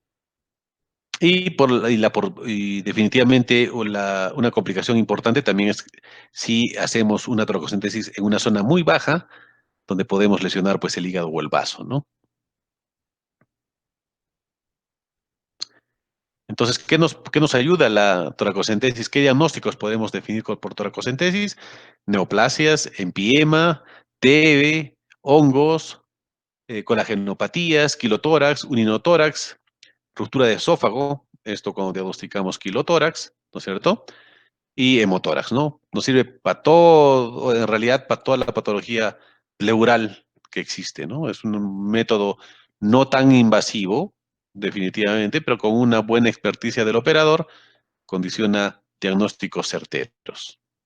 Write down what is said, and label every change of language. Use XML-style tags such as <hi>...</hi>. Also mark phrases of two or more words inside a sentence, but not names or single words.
<es>Y definitivamente una complicación importante también es si hacemos una toracocentesis en una zona muy baja, donde podemos lesionar pues el hígado o el vaso, ¿no? Entonces, ¿qué nos ayuda la toracocentesis? ¿Qué diagnósticos podemos definir por toracocentesis? Neoplasias, empiema, TB, hongos, colagenopatías, quilotórax, uninotórax, ruptura de esófago, esto cuando diagnosticamos quilotórax, ¿no es cierto? Y hemotórax, ¿no? Nos sirve para todo, en realidad para toda la patología pleural que existe, ¿no? Es un método no tan invasivo, definitivamente, pero con una buena experticia del operador, condiciona diagnósticos certeros.</es>